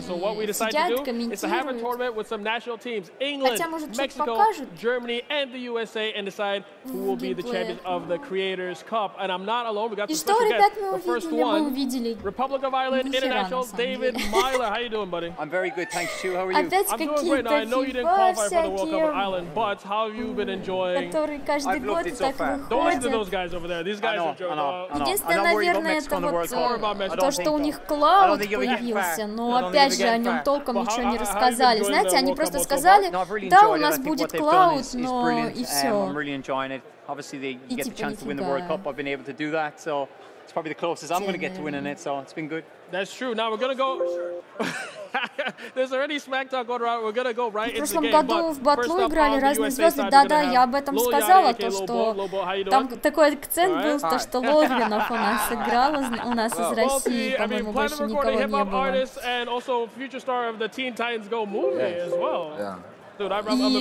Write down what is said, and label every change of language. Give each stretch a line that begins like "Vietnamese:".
English: So what we decided to do is to have a tournament with some national teams: England, Mexico, Germany, and the USA, and decide who will be the champions of the Creators Cup. And I'm not alone. We got some special guests. The first one, Republic of Ireland International, David Myler. How you doing, buddy? I'm very good, thanks. Stu, how are you? I'm doing great. Now, I know you didn't qualify for the World Cup of Ireland, but how have you been enjoying?
Russian: Каждый год так выходит. Единственное, наверное, это вот то, что у них клауд появился, но опять же о нем толком ничего не рассказали. Знаете, они просто сказали, да, у нас будет клауд, но и все.
English: Obviously, you get the chance to win the World Cup. I've been able to do that, so It's probably the closest I'm going to get to winning it, so it's been good. That's true. Now we're going to go... There's already smack talk going around. We're going to go right into the game.
Russian: В прошлом году в батлу играли разные звезды. Да-да, я об этом сказала, то, что там такой акцент был, то, что Логвинов у нас играл, у нас из России, по-моему, больше никого не было.